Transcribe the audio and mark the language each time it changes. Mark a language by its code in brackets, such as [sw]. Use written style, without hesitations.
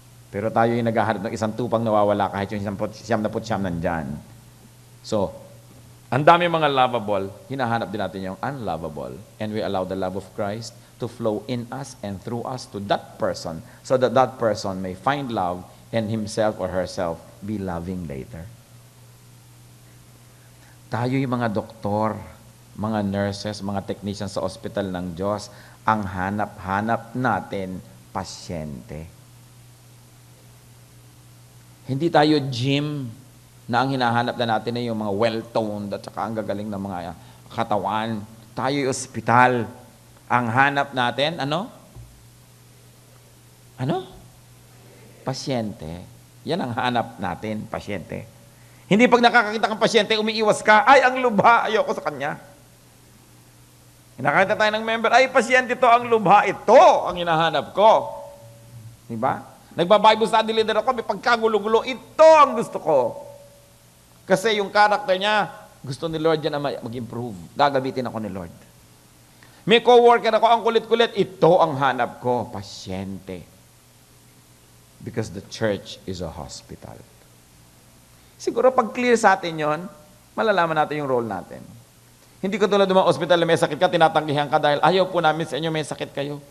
[tl] Pero tayo yung naghahanap ng isang tupang nawawala kahit yung 99 nandyan. So, Ang dami mga lovable, hinahanap din natin yung unlovable. [en] And we allow the love of Christ to flow in us and through us to that person so that that person may find love and himself or herself be loving later. [tl] Tayo yung mga doktor, mga nurses, mga technicians sa ospital ng Diyos, ang hanap-hanap natin, pasyente. Hindi tayo gym na ang hinahanap na natin ay yung mga well-toned at saka ang gagaling ng mga katawan. Tayo yung ospital. Ang hanap natin, ano? Ano? Pasyente. Yan ang hanap natin, pasyente. Hindi pag nakakakita kang pasyente, umiiwas ka, ay, ang lubha, ayoko sa kanya. Nakakita tayo ng member, ay, pasyente to, ang lubha, ito ang hinahanap ko. Diba? Nagba-Bible study leader ako, may pagkagulo-gulo, ito ang gusto ko. Kasi yung character niya, gusto ni Lord yan na mag-improve. Gagamitin ako ni Lord. May co-worker ako, ang kulit-kulit, ito ang hanap ko, pasyente. [en] Because the church is a hospital. [tl] Siguro pag clear sa atin yon, malalaman natin yung role natin. Hindi ko tulad ng mga ospital na may sakit ka, tinatanggihan ka dahil ayaw po namin sa inyo may sakit kayo.